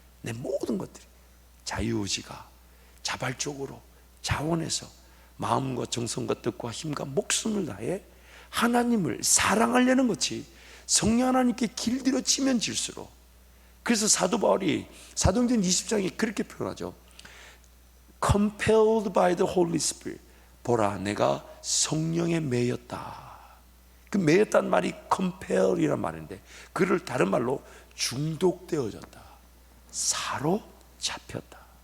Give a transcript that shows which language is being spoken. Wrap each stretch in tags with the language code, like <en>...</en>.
<ko>내 모든 것들이 자유의지가 자발적으로 자원해서 마음과 정성과 뜻과 힘과 목숨을 다해 하나님을 사랑하려는 것이 성령 하나님께 길들여지면 질수록, 그래서 사도 바울이 사도행전 20장에 그렇게 표현하죠.</ko> <en>Compelled by the Holy Spirit.</en> <ko>보라, 내가 성령에 매였다. 그 매였다는 말이 compel이란 말인데, 그를 다른 말로 중독되어졌다, 사로잡혔다.</ko>